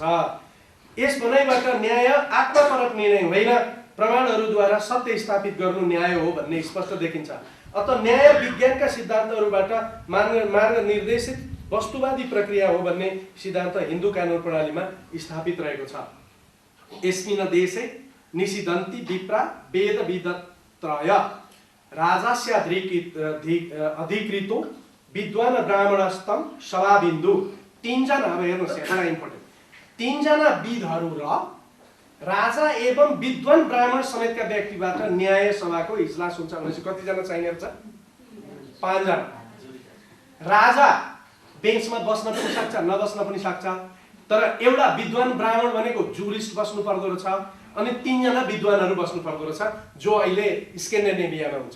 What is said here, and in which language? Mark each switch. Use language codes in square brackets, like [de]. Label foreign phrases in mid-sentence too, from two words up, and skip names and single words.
[ne] यस भनाइबाट न्याय आत्मपरक निर्णय होइन, प्रमाणहरूद्वारा सत्य स्थापित गर्नु न्याय हो भन्ने स्पष्ट देखिन्छ। अत न्याय विज्ञानका सिद्धान्तहरूबाट मार्ग निर्देशित वस्तुवादी प्रक्रिया हो भन्ने सिद्धान्त हिन्दू कानुन प्रणालीमा स्थापित रहेको छ। [sa] यस्मिन् देशे निषिद्धन्ति विप्रा वेद विदत्रय राजास्य अधिकृतो विद्वान ब्राह्मणस्तम सभाबिन्दु। [ne] तीनजना, अब हेर्नुहोस् यहाँ बडा इम्पोर्टेन्ट, तीनजना विदहरू र राजा एवं विद्वान ब्राह्मण समेतका व्यक्तिबाट न्याय सभाको इजलास हुन्छ भनेपछि कतिजना चाहिने छ? 5 जना। राजा बेन्चमा बस्न पनि सक्छ, नबस्न पनि सक्छ, तर एउटा विद्वान ब्राह्मण भनेको जुरिस्ट बस्नु पर्दो रहेछ, अनि 3 जना विद्वानहरू बस्नु पर्दो रहेछ जो अहिले स्क्यान्डिनेभियामा हुन्छ।